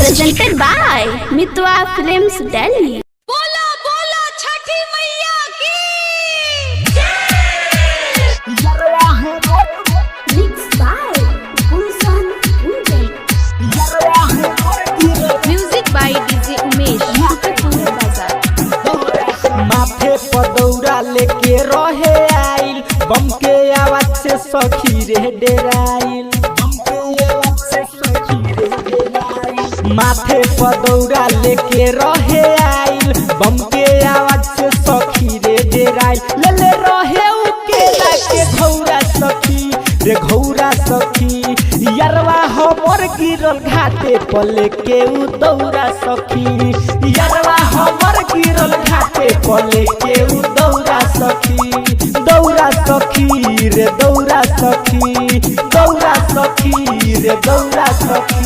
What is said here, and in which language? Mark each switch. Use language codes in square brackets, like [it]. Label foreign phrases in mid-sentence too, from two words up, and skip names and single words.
[en] Presented by Mitwa Films Delhi. [bho] बोला बोला छठी मैया की [en] Mixed by Gulshan Gunjan. Music by DJ Umesh. Mutapur Bazaar. [bho] माथे पदौरा लेके रहे आइल बम के आवाज से सखी रे डेराइल माथे पदौरा लेके रहे आइल बम के आवाज से सखी रे डेराइल ले ले रहे उकेला के घौरा सखी रे घौरा सखी यारवा हमर गिरल घाटे पले के उ दौरा सखी यारवा हमर गिरल घाटे पले के उ दौरा सखी रे दौरा सखी रे दौरा सखी